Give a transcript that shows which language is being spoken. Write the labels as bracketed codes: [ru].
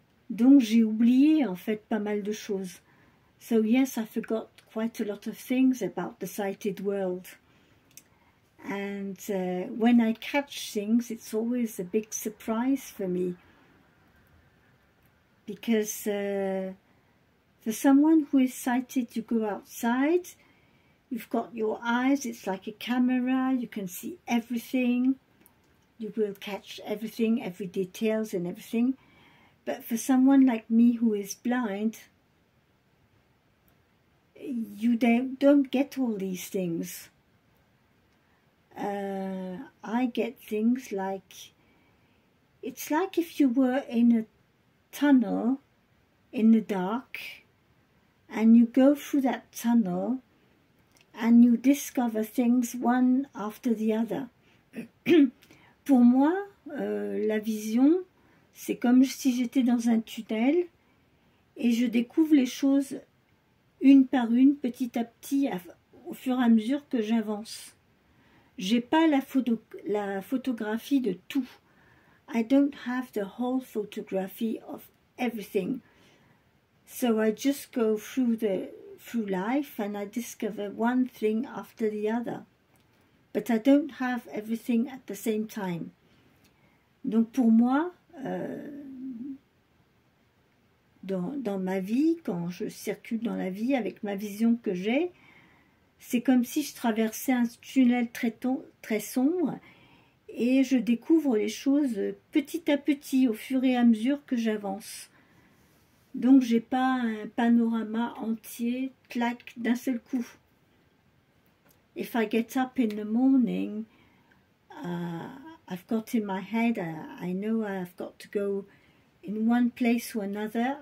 [fr] Donc j'ai oublié en fait pas mal de choses. [en] So yes, I forgot quite a lot of things about the sighted world. And when I catch things, it's always a big surprise for me. Because for someone who is sighted, you go outside, you've got your eyes, it's like a camera, you can see everything, you will catch everything, every details and everything. But for someone like me who is blind, you don't get all these things. I get things like, it's like if you were in a tunnel in the dark, and you go through that tunnel and you discover things one after the other. [fr] Pour moi, la vision, c'est comme si j'étais dans un tunnel et je découvre les choses une par une, petit à petit, au fur et à mesure que j'avance. J'ai pas la photographie de tout. [en] I don't have the whole photography of everything. So I just go through life and I discover one thing after the other. But I don't have everything at the same time. [fr] Donc pour moi, dans ma vie, quand je circule dans la vie avec ma vision que j'ai, c'est comme si je traversais un tunnel très sombre et je découvre les choses petit à petit au fur et à mesure que j'avance. Donc j'ai pas un panorama entier, clac, d'un seul coup. [en] If I get up in the morning, I've got in my head, I know I've got to go in one place or another.